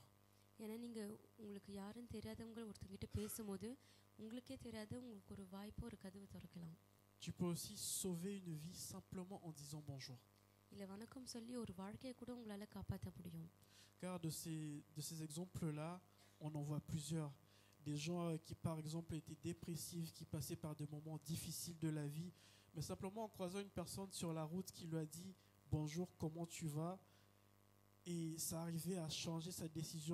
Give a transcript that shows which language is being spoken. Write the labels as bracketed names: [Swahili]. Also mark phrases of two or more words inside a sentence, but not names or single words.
[Tamil] ஏன்னா நீங்கள் உங்களுக்கு யாரும் தெரியாதவங்க ஒருத்தங்கிட்ட பேசும்போது உங்களுக்கே தெரியாத உங்களுக்கு ஒரு வாய்ப்பு ஒரு கதவு திறக்கலாம். [French] Tu peux aussi sauver une vie simplement en disant bonjour. [Tamil] இல்லை வணக்கம் சொல்லி ஒரு வாழ்க்கையை கூட உங்களால் காப்பாற்ற முடியும். [French] Car de ces exemples-là, on en voit plusieurs. Des gens qui par exemple étaient dépressifs, qui passaient par des moments difficiles de la vie, mais simplement en croisant une personne sur la route qui lui a dit bonjour, comment tu vas, et ça arrivait à changer sa décision.